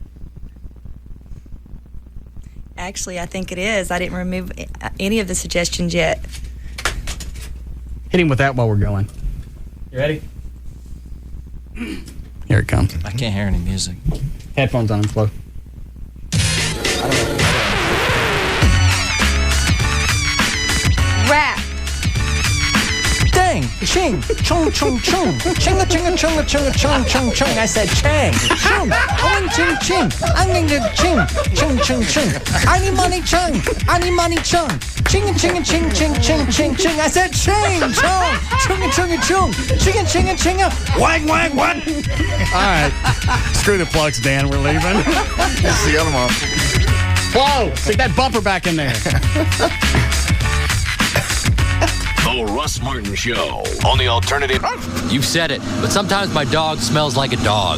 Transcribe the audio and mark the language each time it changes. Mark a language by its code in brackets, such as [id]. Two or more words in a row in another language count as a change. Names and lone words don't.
[en] Actually, I think it is. I didn't remove any of the suggestions yet. Hit him with that while we're going. You ready? Here it comes. I can't hear any music. Headphones on, Flo. Rap. Dang! ching, chung, chung, chung, chinga, chinga, chunga, chunga, chung, chung, chung. I said chang, chung, I'm ching, ching, I'm going to ching, chung, chung, chung. I need money, chung, I need money, chung. Chinga, chinga, ching, ching, ching, ching, ching. I said ching, chung, chunga, chunga, chung, chinga, chinga, chinga, wang, wang, wang. All right. Screw the plugs, Dan. We're leaving. See you tomorrow. Whoa! Stick that bumper back in there. The Russ Martin Show on the Alternative. You've said it, but sometimes my dog smells like a dog.